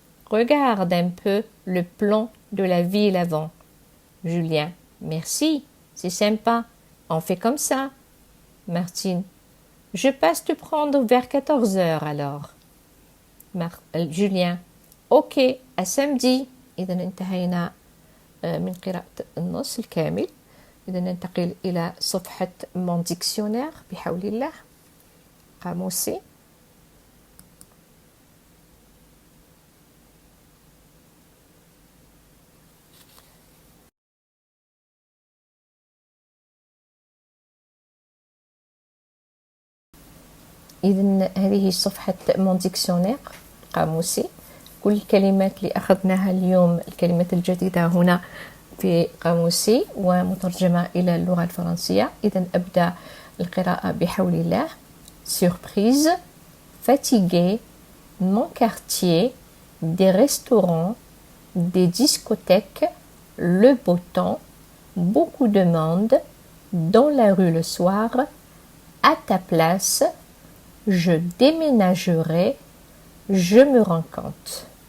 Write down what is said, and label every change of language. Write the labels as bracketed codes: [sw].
[fr] Regarde un peu le plan de la ville avant. Julien, merci, c'est sympa, on fait comme ça. Martine, je passe te prendre vers 14 heures alors. Julien, ok, à samedi. [ar] إذا انتهينا من قراءة النص الكامل. إذا ننتقل إلى صفحة mon dictionnaire بحول الله. قاموسي. إذن هذه صفحة mon dictionnaire قاموسي. كل الكلمات اللي أخذناها اليوم الكلمات الجديدة هنا في قاموسي ومترجمة إلى اللغة الفرنسية. إذن أبدأ القراءة بحول الله. [fr] Surprise, fatigué, mon quartier, des restaurants, des discothèques, le beau temps, beaucoup de monde, dans la rue le soir, à ta place, je déménagerai, je me rends compte.